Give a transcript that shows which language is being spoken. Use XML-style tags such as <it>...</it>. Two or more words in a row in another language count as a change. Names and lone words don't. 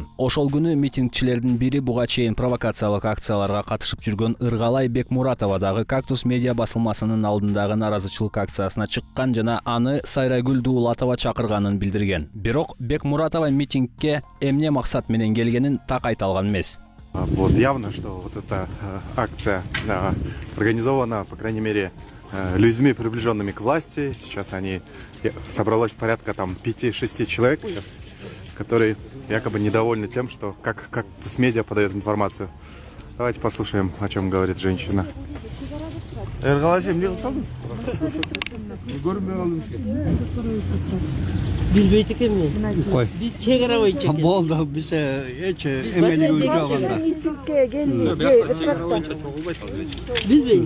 <ky>Ошол күнү митингчилердин бири буга чейин провокациялык акцияларга катышып жүргөн Ыргалай Бекмуратова дагы Кактус медиа басылмасынын алдындагы наразычылык акциясына чыккан жана аны Сайрагүл Дуулатова чакырганын билдирген. Бирок Бекмуратова митингге эмне максат менен келгенин так айта алган эмес.</ky> <ru>Вот явно, что вот эта акция организована, по крайней мере, людьми, приближенными к власти. Сейчас собралось порядка 5-6 человек, которые якобы недовольны тем, что как Тусмедиа подает информацию. Давайте послушаем, о чем говорит женщина.</ru> <ky>Билбейт экенмин. Биз чек ара боюнча экен. Болду, биз эч эмелиги жогонда. Билбейм.</ky>